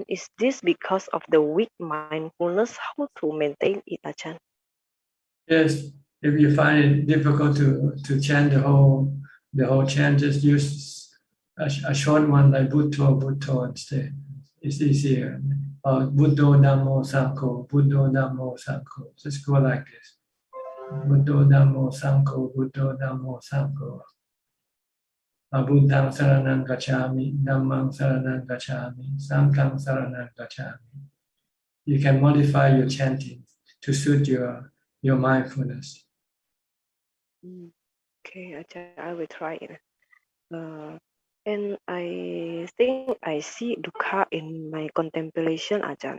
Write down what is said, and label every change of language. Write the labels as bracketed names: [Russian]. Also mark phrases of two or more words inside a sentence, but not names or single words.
[English] Is this because of the weak mindfulness? How to maintain it, Ajahn? Yes, if you find it difficult to chant the whole chant, just use a short one like Bhutto instead. It's easier. [Pali] Or Buddho Dhammo Sangho, Buddho Dhammo Sangho. [English] Just go like this. [Pali] Buddho Dhammo Sangho, Buddho Dhammo Sangho. Buddhang saranang gacchami, Dhammang saranang gacchami, Sanghang saranang gacchami. [English] You can modify your chanting to suit your mindfulness. Okay, I will try it. And I think I see dukkha in my contemplation, Ajahn.